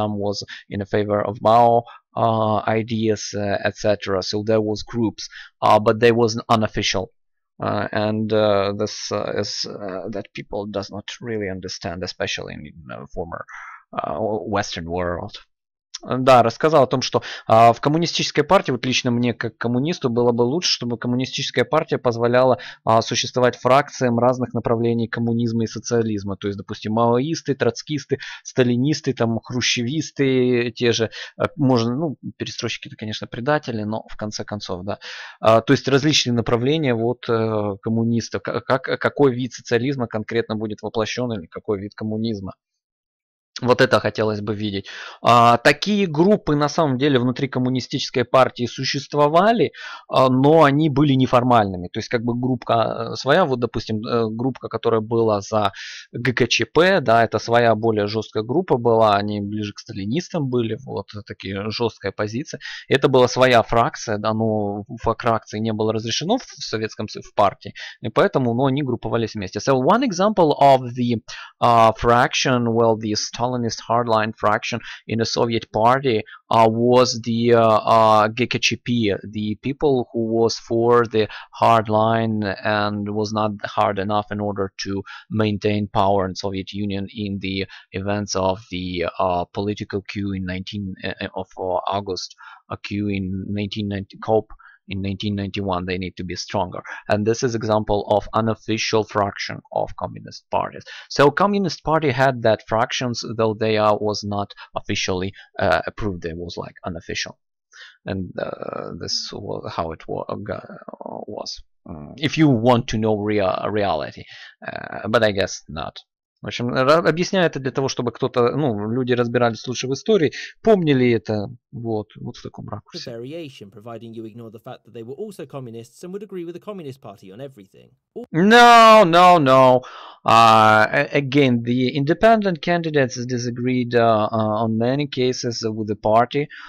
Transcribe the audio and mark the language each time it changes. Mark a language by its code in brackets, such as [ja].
[en] Some was in favor of Mao ideas, etc. So there was groups, but they was unofficial. And this is that people does not really understand, especially in former Western world. [ru] Да, рассказал о том, что в коммунистической партии, вот лично мне как коммунисту, было бы лучше, чтобы коммунистическая партия позволяла существовать фракциям разных направлений коммунизма и социализма. То есть, допустим, маоисты, троцкисты, сталинисты, там, хрущевисты, те же, можно, ну, перестройщики-то, конечно, предатели, но в конце концов, да. То есть различные направления вот коммунистов, какой вид социализма конкретно будет воплощен или какой вид коммунизма. Вот это хотелось бы видеть. Такие группы на самом деле внутри коммунистической партии существовали, но они были неформальными. То есть как бы группа своя, вот допустим, группа, которая была за ГКЧП, да, это своя более жесткая группа была, они ближе к сталинистам были, вот такие жесткая позиция. Это была своя фракция, да, но фракции не было разрешено в Советском в партии, и поэтому, но они групповались вместе. [en] So one example of the fraction, well, the Stalinist hardline fraction in the Soviet party was the GKCP, the people who was for the hardline and was not hard enough in order to maintain power in Soviet Union in the events of the political coup in August, a coup in 1990, COP in 1991. They need to be stronger, and this is example of unofficial fraction of communist parties. So communist party had that fractions, though they was not officially approved. It was like unofficial, and this was how it was. If you want to know reality, but I guess not. [ru] В общем, объясняю это для того, чтобы кто-то, ну, люди разбирались лучше в истории, помнили это, вот в таком ракурсе. [en] Variation, providing you ignore the fact that they were also communists and would agree with the Communist Party on everything. No. Again, the independent candidates disagreed on many cases with the party.